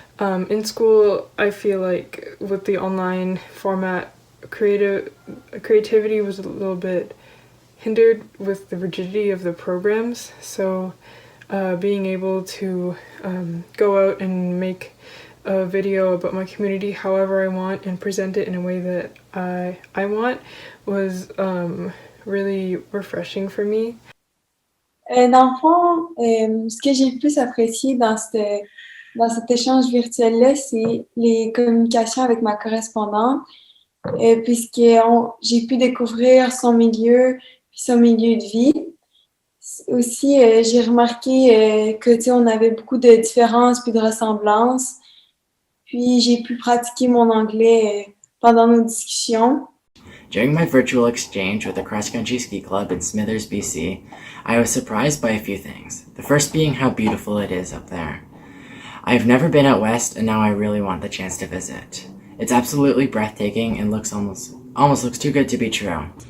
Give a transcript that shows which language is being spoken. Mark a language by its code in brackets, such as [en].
[en] In school, I feel like with the online format, creativity was a little bit hindered with the rigidity of the programs. So being able to go out and make a video about my community however I want and present it in a way that I want was really refreshing for me. [fr] Dans le fond, ce que j'ai le plus apprécié dans cet échange virtuel-là, c'est les communications avec ma correspondante, puisque j'ai pu découvrir son milieu puis son milieu de vie. Aussi, j'ai remarqué que on avait beaucoup de différences puis de ressemblances. Puis j'ai pu pratiquer mon anglais pendant nos discussions. [en] During my virtual exchange with the cross-country ski club in Smithers, BC, I was surprised by a few things. The first being how beautiful it is up there. I've never been out west, and now I really want the chance to visit. It's absolutely breathtaking and almost looks too good to be true.